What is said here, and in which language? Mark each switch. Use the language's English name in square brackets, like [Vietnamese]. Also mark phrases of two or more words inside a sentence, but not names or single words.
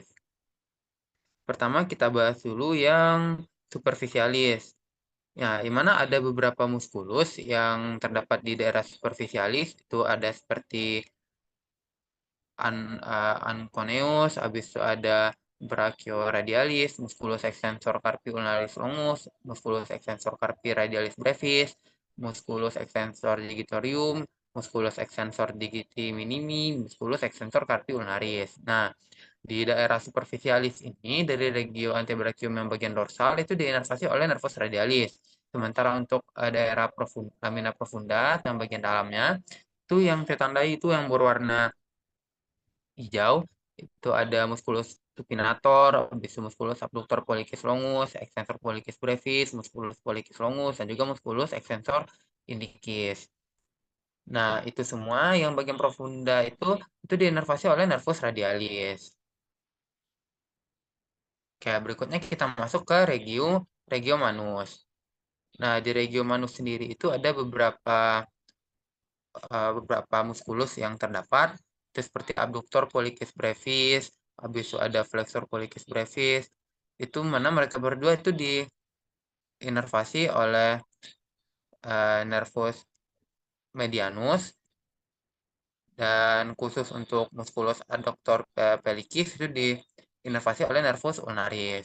[Indonesian] Pertama kita bahas dulu yang superficialis. Ya, di mana ada beberapa muskulus yang terdapat di daerah superficialis, itu ada seperti anconeus, habis itu ada brachioradialis, [Latin] musculus extensor carpi ulnaris longus, musculus extensor carpi radialis brevis, musculus extensor digitorium, musculus extensor digiti minimi, musculus extensor carpi ulnaris. [Indonesian] Nah, di daerah superficialis ini, dari [Latin] regio antebrachium [Indonesian] yang bagian dorsal itu diinervasi oleh [Latin] nervus radialis. [Indonesian] Sementara untuk daerah [Latin] lamina profunda [Indonesian] yang bagian dalamnya, itu yang saya tandai itu yang berwarna hijau, itu ada [Latin] musculus supinator, [Indonesian] habis itu [Latin] musculus abductor pollicis longus, extensor pollicis brevis, musculus pollicis longus, [Indonesian] dan juga [Latin] musculus extensor indicis. [Indonesian] Nah, itu semua yang bagian profunda itu diinervasi oleh [Latin] nervus radialis. [Indonesian] Oke, berikutnya kita masuk ke [Latin] regio manus. [Indonesian] Nah, di [Latin] regio manus [Indonesian] sendiri itu ada beberapa muskulus yang terdapat, itu seperti [Latin] abductor pollicis brevis, [Indonesian] habis itu ada [Latin] flexor pollicis brevis. [Indonesian] Itu mana mereka berdua itu diinervasi oleh [Latin] nervus medianus, [Indonesian] dan khusus untuk [Latin] musculus adductor pellicis [Indonesian] itu diinervasi oleh [Latin] nervus ulnaris.